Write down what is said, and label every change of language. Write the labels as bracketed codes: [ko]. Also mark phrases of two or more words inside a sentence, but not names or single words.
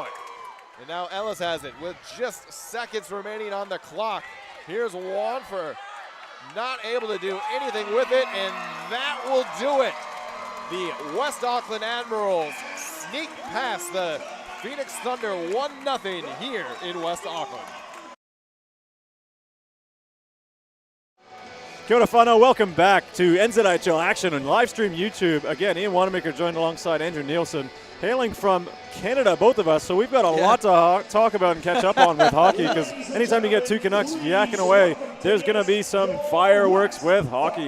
[en] And now Ellis has it with just seconds remaining on the clock. Here's Wanfer, not able to do anything with it, and that will do it. The West Auckland Admirals sneak past the Phoenix Thunder 1-0 here in West Auckland. [mi] Kia ora whanau, [en] welcome back to NZIHL action on live stream YouTube. Again, Ian Wanamaker joined alongside Andrew Nielsen, hailing from Canada, both of us. So we've got a lot to talk about and catch up on with hockey, because anytime you get two Canucks yakking away, there's going to be some fireworks with hockey.